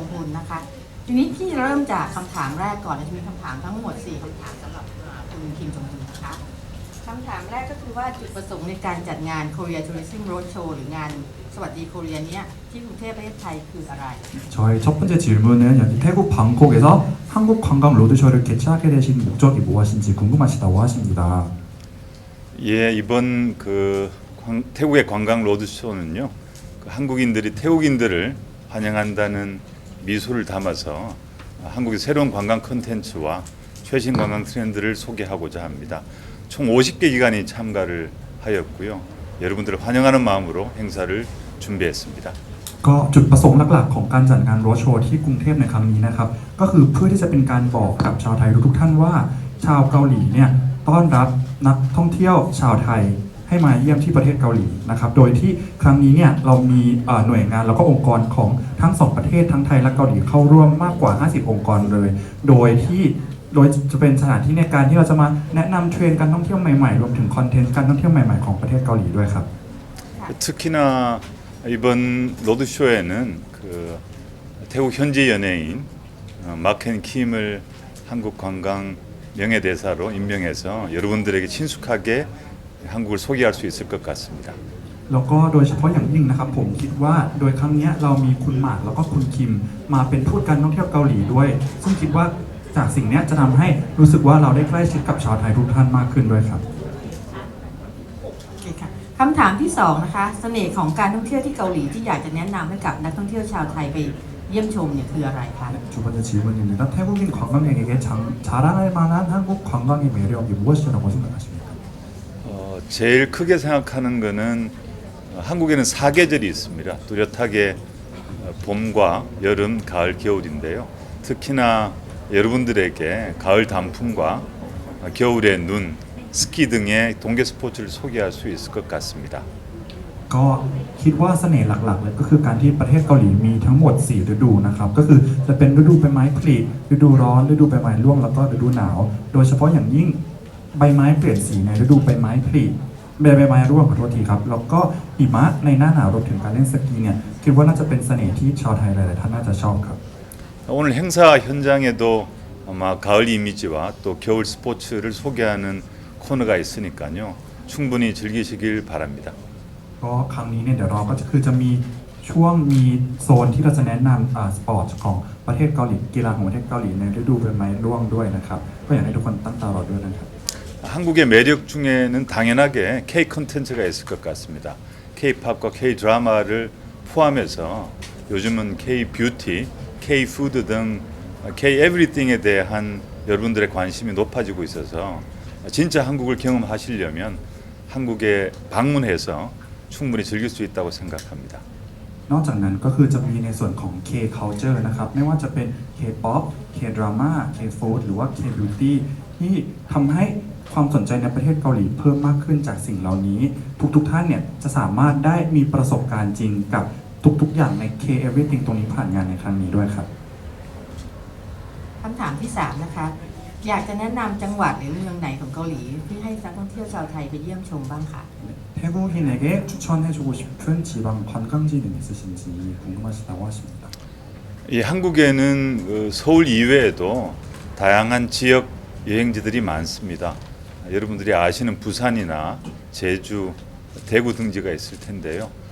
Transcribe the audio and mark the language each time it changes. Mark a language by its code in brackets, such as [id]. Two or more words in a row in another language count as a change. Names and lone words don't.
[th] คุณนะคะทีนี้พี่เริ่มจากคำถามแรกก่อนจะมีคำถามทั้งหมด4คำถามสำหรับคุณคิมจงอึนนะคะคำถามแรกก็คือว่าจุดประสงค์ในการจัดงาน Korea Tourism Roadshow หรืองานสวัสดีโคเรียเนี้ยที่กรุงเทพประเทศไทยคืออะไร [ko] 저의 첫 번째 질문은 여기 태국 방콕에서 한국 관광 로드쇼를 개최하게 되신 목적이 무엇인지 궁금하시다고 하십니다. 예, 이번 태국의 관광 로드쇼는요, 한국인들이 태국인들을 환영한다는 미소를 담아서 한국의 새로운 관광 콘텐츠와 최신 관광 트렌드를 소개하고자 합니다. 총 50개 기관이 참가를 하였고요. 여러분들을 환영하는 마음으로 행사를 준비했습니다. [th] ก็จุดประสงค์หลักๆของการจัดงานโรดโชว์ที่กรุงเทพในครั้งนี้นะครับก็คือเพื่อที่จะเป็นการบอกกับชาวไทยทุกๆท่านว่าชาวเกาหลีเนี่ยต้อนรับนักท่องเที่ยวชาวไทยให้มาเยี่ยมที่ประเทศเกาหลีนะครับโดยที่ครั้งนี้เนี่ยเรามีหน่วยงานแล้วก็องค์กรของทั้งสองประเทศทั้งไทยและเกาหลีเข้าร่วมมากกว่า50องค์กรเลยโดยจะเป็นสถานที่ในการที่เราจะมาแนะนำเทรนด์การท่องเที่ยวใหม่ๆรวมถึงคอนเทนต์การท่องเที่ยวใหม่ๆของประเทศเกาหลีด้วยครับ [ko] 특히나 이번 로드쇼에는 태국 현지 연예인 마켄 킴을 한국 관광 명예대사로 임명해서 여러분들에게 친숙하게 한국을 소개할 수 있을 것 같습니다. [th] แล้วก็โดยเฉพาะอย่างยิ่งนะครับผมคิดว่าโดยครั้งนี้เรามีคุณหมากแล้วก็คุณคิมมาเป็นทูตการท่องเที่ยวเกาหลีด้วยซึ่งคิดว่าจากสิ่งนี้จะทำให้รู้สึกว่าเราได้ใกล้ชิดกับชาวไทยทุกท่านมากขึ้นด้วยครับ คำถามที่2นะคะเสน่ห์ของการท่องเที่ยวที่เกาหลีที่อยากจะแนะนำให้กับนักท่องเที่ยวชาวไทยไปเยี่ยมชมเนี่ยคืออะไรคะ [ko] 두 번째 질문입니다. 태국인 관광객에게 자랑할 만한 한국 관광의 매력이 무엇이라고 생각하십니까? 제일 크게 생각하는 거는 한국에는 사계절이 있습니다. 뚜렷하게 봄과 여름, 가을, 겨울인데요. 특히나 여러분들에게 가을 단풍과 겨울의 눈, 스키 등의 동계 스포츠를 소개할 수 있을 것 같습니다. [th] ก็คิดว่าเสน่ห์หลักๆเลยก็คือการที่ประเทศเกาหลีมีทั้งหมด4ฤดูนะครับก็คือจะเป็นฤดูใบไม้ผลิฤดูร้อนฤดูใบไม้ร่วงแล้วก็ฤดูหนาวโดยเฉพาะอย่างยิ่งใบไม้เปลี่ยนสีในฤดูใบไม้ผลิใบไม้ร่วงขอโทษทีครับแล้วก็หิมะในหน้าหนาวรวมถึงการเล่นสกีเนี่ยคิดว่าน่าจะเป็นเสน่ห์ที่ชาวไทยหลายๆท่านน่าจะชอบครับ [ko] 오늘 행사 현장에도 아마 가을 이미지와 또 겨울 스포츠를 소개하는 코너가 있으니까요. 충분히 즐기시길 바랍니다. [th] ก็ครั้งนี้เนี่ยเดี๋ยวเราก็จะมีช่วงมีโซนที่เราจะแนะนำสปอร์ตของประเทศเกาหลีกีฬาของประเทศเกาหลีในฤดูใบไม้ร่วงด้วยนะครับก็อยากให้ทุกคนตั้งตารอด้วยนะครับ [ko] 한국의 매력 중에는 당연하게 K 콘텐츠가 있을 것 같습니다. K-팝과 K 드라마를 포함해서 요즘은 K 뷰티, K 푸드 등 K 에브리띵에 대한 여러분들의 관심이 높아지고 있어서 진짜 한국을 경험하시려면 한국에 방문해서 충분히 즐길 수 있다고 생각합니다. [th] นอกจากนั้นก็คือจะมีในส่วนของ [en] K culture [th] นะครับไม่ว่าจะเป็น [en] K-pop K drama K food [th] หรือว่า [en] K beauty [th] ที่ทำให้ความสนใจในประเทศเกาหลีเพิ่มมากขึ้นจากสิ่งเหล่านี้ทุกท่านเนี่ยจะสามารถได้มีประสบการณ์จริงกับทุกอย่างใน [en] K everything [th] ตรงนี้ผ่านงานในครั้งนี้ด้วยครับ คำถามที่3นะคะอยากจะแนะนำจังหวัดหรือเมืองไหนของเกาหลีที่ให้นักท่องเที่ยวชาวไทยไปเยี่ยมชมบ้างค่ะ [ko] 태국인에게 추천해주고 싶은 지방 관광지는 있으신지 궁금하시다고 하십니다. 이 한국에는 서울 이외에도 다양한 지역 여행지들이 많습니다. 여러분들이 아시는 부산이나 제주, 대구 등지가 있을 텐데요.